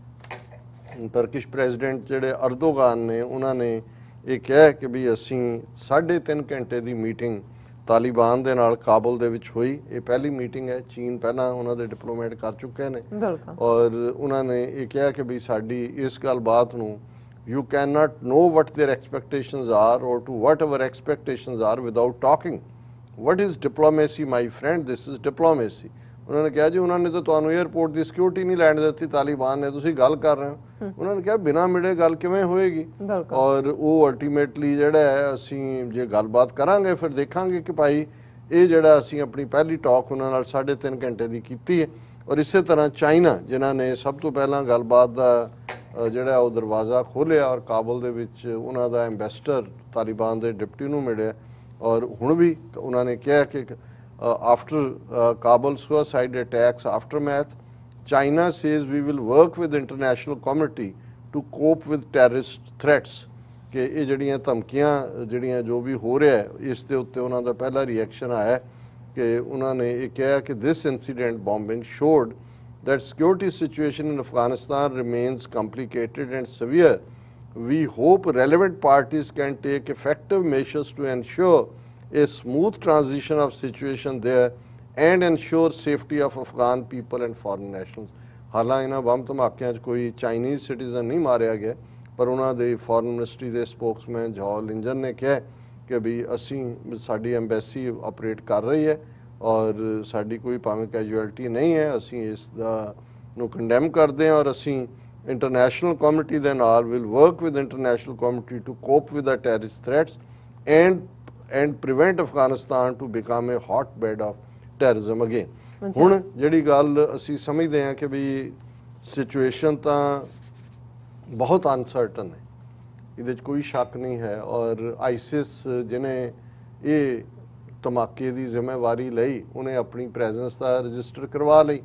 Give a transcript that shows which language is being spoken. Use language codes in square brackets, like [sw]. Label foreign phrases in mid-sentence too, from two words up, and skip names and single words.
[en] Turkish president [pa] ਜਿਹੜੇ ਅਰਦੋਗਾਨ ਨੇ, ਉਹਨਾਂ ਨੇ ਇਹ ਕਿਹਾ ਕਿ ਵੀ ਅਸੀਂ 3.5 ਘੰਟੇ ਦੀ ਮੀਟਿੰਗ ਤਾਲਿਬਾਨ ਦੇ ਨਾਲ ਕਾਬੁਲ ਦੇ ਵਿੱਚ ਹੋਈ। ਇਹ ਪਹਿਲੀ ਮੀਟਿੰਗ ਹੈ, ਚੀਨ ਪਹਿਲਾਂ ਉਹਨਾਂ ਦੇ ਡਿਪਲੋਮੈਟ ਕਰ ਚੁੱਕੇ ਨੇ। ਔਰ ਉਹਨਾਂ ਨੇ ਇਹ ਕਿਹਾ ਕਿ ਵੀ ਸਾਡੀ ਇਸ ਗੱਲਬਾਤ ਨੂੰ [en] you cannot know what their expectations are or to what our expectations are without talking। what is diplomacy my friend, this is diplomacy। [pa] ਉਹਨਾਂ ਨੇ ਕਿਹਾ ਜੀ ਉਹਨਾਂ ਨੇ ਤਾਂ ਤੁਹਾਨੂੰ 에ਅਰਪੋਰਟ ਦੀ ਸਿਕਿਉਰਿਟੀ ਨਹੀਂ ਲੈਣ ਦਿੱਤੀ ਤਾਲਿਬਾਨ ਨੇ, ਤੁਸੀਂ ਗੱਲ ਕਰ ਰਹੇ ਹੋ। ਉਹਨਾਂ ਨੇ ਕਿਹਾ ਬਿਨਾਂ ਮਿਲੇ ਗੱਲ ਕਿਵੇਂ ਹੋਏਗੀ। ਔਰ ਉਹ ਅਲਟੀਮੇਟਲੀ ਜਿਹੜਾ ਹੈ ਅਸੀਂ ਜੇ ਗੱਲਬਾਤ ਕਰਾਂਗੇ ਫਿਰ ਦੇਖਾਂਗੇ ਕਿ ਭਾਈ ਇਹ ਜਿਹੜਾ ਅਸੀਂ ਆਪਣੀ ਪਹਿਲੀ ਟਾਕ ਉਹਨਾਂ ਨਾਲ 3.5 ਘੰਟੇ ਦੀ ਕੀਤੀ ਹੈ। ਔਰ ਇਸੇ ਤਰ੍ਹਾਂ ਚਾਈਨਾ ਜਿਨ੍ਹਾਂ ਨੇ ਸਭ ਤੋਂ ਪਹਿਲਾਂ ਗੱਲਬਾਤ ਦਾ ਜਿਹੜਾ ਉਹ ਦਰਵਾਜ਼ਾ ਖੋਲ੍ਹਿਆ ਔਰ ਕਾਬੁਲ ਦੇ ਵਿੱਚ ਉਹਨਾਂ ਦਾ ਐਂਬੈਸਡਰ ਤਾਲਿਬਾਨ ਦੇ ਡਿਪਟੀ ਨੂੰ ਮਿਲਿਆ। ਔਰ ਹੁਣ ਵੀ ਉਹਨਾਂ ਨੇ ਕਿਹਾ ਕਿ [en] after Kabul suicide attacks aftermath, China says we will work with the international community to cope with terrorist threats। [pa] ਕਿ ਇਹ ਜਿਹੜੀਆਂ ਧਮਕੀਆਂ ਜਿਹੜੀਆਂ ਜੋ ਵੀ ਹੋ ਰਿਹਾ ਇਸ ਦੇ ਉੱਤੇ ਉਹਨਾਂ ਦਾ ਪਹਿਲਾ ਰਿਐਕਸ਼ਨ ਆਇਆ ਕਿ ਉਹਨਾਂ ਨੇ ਇਹ ਕਿਹਾ ਕਿ [en] this incident bombing showed that security situation in Afghanistan remains complicated and severe। we hope relevant parties can take effective measures to ensure a smooth transition of situation there and ensure safety of Afghan people and foreign nationals। [pa] ਹਾਲਾਂ ਇਹਨਾਂ ਬੰਬ ਧਮਾਕਿਆਂ 'ਚ ਕੋਈ [en] Chinese citizen [pa] ਨਹੀਂ ਮਾਰਿਆ ਗਿਆ, ਪਰ ਉਹਨਾਂ ਦੇ [en] foreign ministry [pa] ਦੇ ਸਪੋਕਸਮੈਨ ਜੌ ਲਿੰਜਨ ਨੇ ਕਿਹਾ ਕਿ ਵੀ ਅਸੀਂ ਸਾਡੀ [en] embassy operate [pa] ਕਰ ਰਹੀ ਹੈ ਔਰ ਸਾਡੀ ਕੋਈ ਭਾਵੇਂ ਕੈਜੂਅਲਟੀ ਨਹੀਂ ਹੈ, ਅਸੀਂ ਇਸ ਦਾ ਨੂੰ ਕੰਡੈਮ ਕਰਦੇ ਹਾਂ ਔਰ ਅਸੀਂ [en] international community [pa] ਦੇ ਨਾਲ [en] will work with international community to cope with the terrorist threats and prevent Afghanistan to become a hotbed of terrorism again। [pa] ਹੁਣ ਜਿਹੜੀ ਗੱਲ ਅਸੀਂ ਸਮਝਦੇ ਹਾਂ ਕਿ ਵੀ ਸਿਚੁਏਸ਼ਨ ਤਾਂ ਬਹੁਤ ਅਨਸਰਟਨ ਹੈ, ਇਹਦੇ 'ਚ ਕੋਈ ਸ਼ੱਕ ਨਹੀਂ ਹੈ। ਔਰ ਆਈਸਿਸ ਜਿਹਨੇ ਇਹ ਧਮਾਕੇ ਦੀ ਜ਼ਿੰਮੇਵਾਰੀ ਲਈ ਉਹਨੇ ਆਪਣੀ ਪ੍ਰੈਜ਼ੈਂਸ ਦਾ ਰਜਿਸਟਰ ਕਰਵਾ ਲਈ।